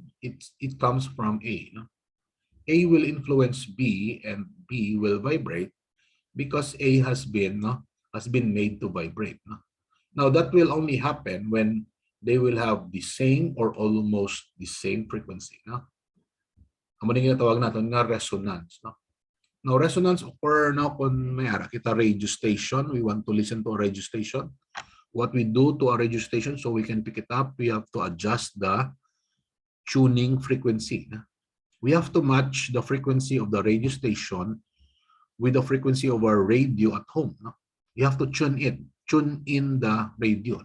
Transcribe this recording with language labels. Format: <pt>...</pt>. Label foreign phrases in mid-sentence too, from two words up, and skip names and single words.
<en>It comes from A. A will influence B, and B will vibrate because A has been made to vibrate. Now, that will only happen when they will have the same or almost the same frequency.</en> <hil>Amo din ginatawag natin nga resonance.</hil> <en>Now, resonance occur</en> <hil>kung may ara kita</hil> <en>radio station, we want to listen to a radio station. What we do to a radio station so we can pick it up, we have to adjust the tuning frequency. We have to match the frequency of the radio station with the frequency of our radio at home. You have to tune in the radio.</en>